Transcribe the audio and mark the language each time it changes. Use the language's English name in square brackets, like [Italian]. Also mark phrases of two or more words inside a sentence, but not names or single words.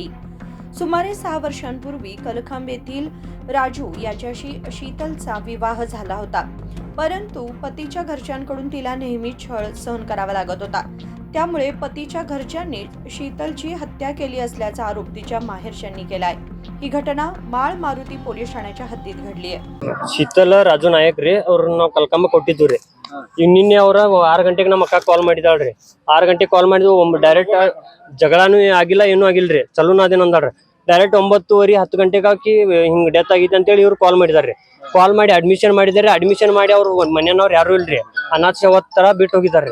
[Marathi] सुमारे 6 वर्षांपूर्वी कलखाम येथील राजू याच्याशी शीतलचा विवाह झाला होता, परंतु पतीच्या घरच्यांकडून तिला नेहमी छळ सहन करावा लागत होता। त्यामुळे पतीच्या घरच्यांनी शीतलची हत्या केली असल्याचा आरोप तिच्या माहेरच्यांनी केलाय। ही घटना माळ मारुती पोलीस ठाण्याच्या हद्दीत घडली आहे। [Kannada] शीतल राजू नायक ರೀ ಅವ್ರ ನಾವು ಕಲ್ಕಂಬ ಕೊಟ್ಟಿದ್ದು ರೀ। ನಿನ್ನೆ ಅವರ 6 ಗಂಟೆಗೆ ನಮ್ಮ ಅಕ್ಕ ಕಾಲ್ ಮಾಡಿದಾಳ್ರಿ। 6 ಗಂಟೆಗೆ ಕಾಲ್ ಮಾಡಿದ್ವು, ಡೈರೆಕ್ಟ್ ಜಗಳನೂ ಆಗಿಲ್ಲ ಏನೂ ಆಗಿಲ್ರಿ, ಚಲೋನ ಅದೇನ ಅಂದಾಳ್ರಿ। ಡೈರೆಕ್ಟ್ 9:30 10 ಗಂಟೆಗೆ ಹಾಕಿ ಹಿಂಗ್ ಡೆತ್ ಆಗೈತೆ ಅಂತೇಳಿ ಇವ್ರು ಕಾಲ್ ಮಾಡಿದಾರ್ರಿ। ಕಾಲ್ ಮಾಡಿ ಅಡ್ಮಿಷನ್ ಮಾಡಿದಾರೆ। ಅಡ್ಮಿಷನ್ ಮಾಡಿ ಅವ್ರು ಮನೆಯವ್ರು ಯಾರು ಇಲ್ರಿ, ಅನಾಥ ಶವ ತರ ಬಿಟ್ಟು ಹೋಗಿದಾರ್ರಿ।